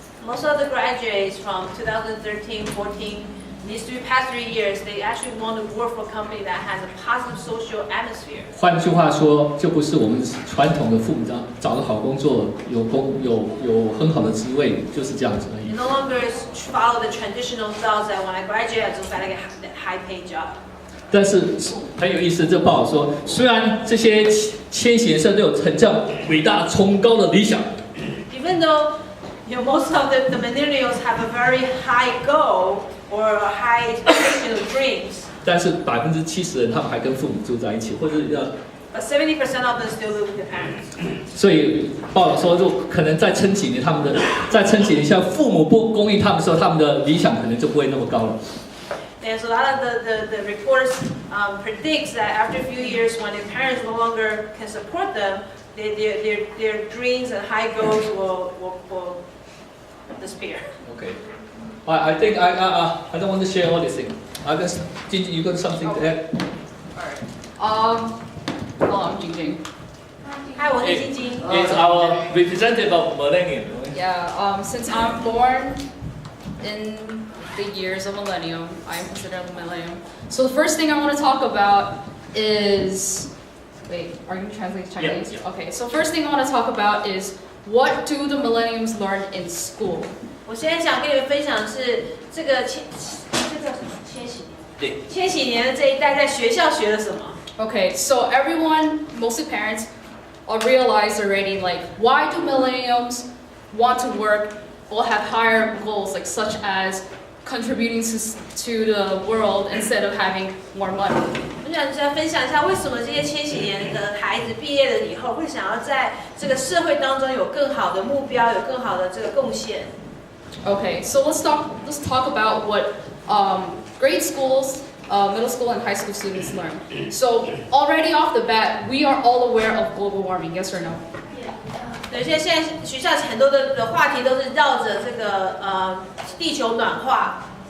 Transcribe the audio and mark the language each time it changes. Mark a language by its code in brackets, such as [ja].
[en] Most of the graduates from 2013, 14, these past 3 years, they actually want to work for a company that has a positive social atmosphere. [zh] 换句话说，就不是我们传统的父母找个好工作，有很好的职位，就是这样子而已。 [en] It no longer follow the traditional thoughts that when I graduate, I just gotta get that high-paid job. [zh] 但是很有意思，这报道说，虽然这些千禧生都有很这样伟大、崇高的理想 [en] ，even though most of the millennials have a very high goal or a high expectation of dreams, [zh] 但是70%的人他们还跟父母住在一起，或者 [en] but 70% of them still live with their parents. [zh] 所以报道说，就可能再撑几年，再撑几年，像父母不供应他们的时候，他们的理想可能就不会那么高了。 [en] There's a lot of the reports predicts that after a few years, when their parents no longer can support them, their dreams and high goals will disappear. Okay. I think I don't want to share all these things. I guess Jinjin, you got something to add? Alright. Hello, I'm Jinjin. [zh] Hi, 我是晶晶。 [en] It's our representative of millennium. Yeah. Since I'm born in the years of millennium, I am considered a millennium. So the first thing I want to talk about is, wait, are you translating Chinese? Yeah. Okay. So first thing I want to talk about is what do the millenniums learn in school? [zh] 我现在想跟你们分享的是这个千禧年。对。千禧年的这一代在学校学了什么？ [en] Okay, so everyone, mostly parents, realize already like why do millennials want to work or have higher goals like such as contributing to the world instead of having more money. [zh] 我想分享一下为什么这些千禧年的孩子毕业了以后会想要在这个社会当中有更好的目标，有更好的这个贡献。 [en] Okay, so let's talk about what grade schools, middle school and high school students learn. So already off the bat, we are all aware of global warming. Yes or no? [zh] 对，现在学校很多的话题都是绕着这个地球暖化。